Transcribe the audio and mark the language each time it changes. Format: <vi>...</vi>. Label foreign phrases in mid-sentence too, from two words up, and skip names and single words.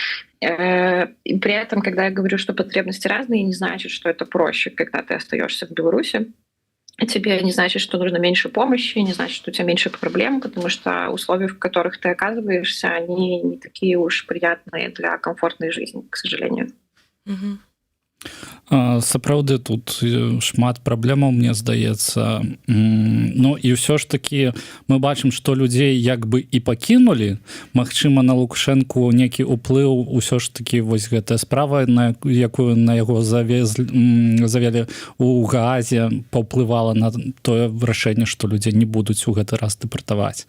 <ru>И при этом, когда я говорю, что потребности разные, не значит, что это проще, когда ты остаешься в Беларуси. Тебе не значит, что нужно меньше помощи, не значит, что у тебя меньше проблем, потому что условия, в которых ты оказываешься, они не такие уж приятные для комфортной жизни, к сожалению. Мгм.</ru> <be>Сапраўды тут шмат праблемаў, мне здаецца. Ну і ўсё ж такі мы бачым, што людзей як бы і пакінулі. Магчыма, на Лукашэнку некі ўплыў усё ж такі вось гэтая справа, на якую на яго завялі ў Гаазе, паўплывала на тое рашэнне, што людзей не будуць у гэты раз дэпартаваць.</be>